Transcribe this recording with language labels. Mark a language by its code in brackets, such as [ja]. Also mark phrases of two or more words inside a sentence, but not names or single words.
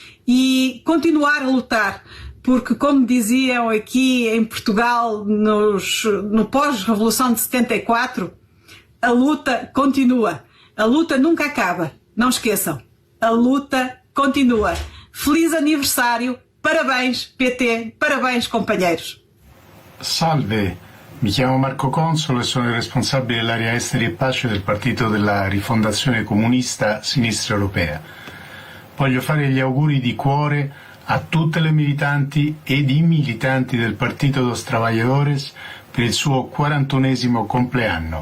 [pt] E continuar a lutar, porque como diziam aqui em Portugal no pós-revolução de 74, a luta continua. A luta nunca acaba. Não esqueçam. A luta continua. Feliz aniversário. Parabéns, PT. Parabéns, companheiros. Salve. [it] Mi chiamo Marco Consolo e sono il responsabile dell'area esteri e pace del partito della Rifondazione Comunista Sinistra Europea. Voglio fare gli auguri di cuore a tutte le militanti ed i militanti del Partido dos Trabajadores per il suo 41esimo compleanno.